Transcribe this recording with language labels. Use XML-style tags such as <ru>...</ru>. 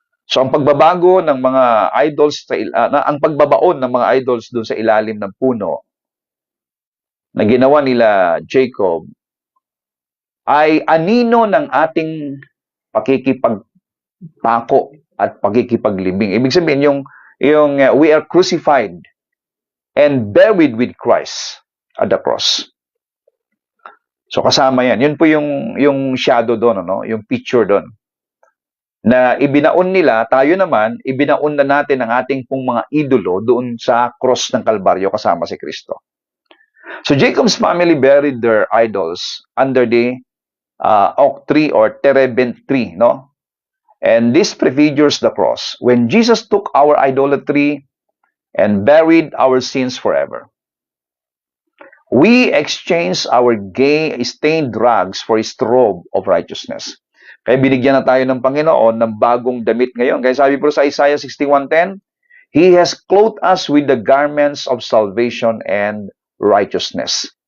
<tl>So, ang pagbabago ng mga idols, ang pagbabaon ng mga idols doon sa ilalim ng puno na ginawa nila Jacob ay anino ng ating pakikipagpako at pakikipaglibing. Ibig sabihin, yung</tl> <en>we are crucified and buried with Christ at the cross.</en> <tl>So kasama yan. Yun po yung shadow doon, yung picture doon. na ibinaon nila, tayo naman, ibinaon na natin ang ating pong mga idolo doon sa cross ng Kalbaryo kasama si Kristo.</tl> <en>So Jacob's family buried their idols under the oak tree or terebinth tree, no? And this prefigures the cross. When Jesus took our idolatry and buried our sins forever, we exchanged our gay-stained rags for His robe of righteousness.</en> <tl>Kaya binigyan na tayo ng Panginoon ng bagong damit ngayon. Kaya sabi po sa Isaiah 61:10,</tl> <en>He has clothed us with the garments of salvation and righteousness.</en>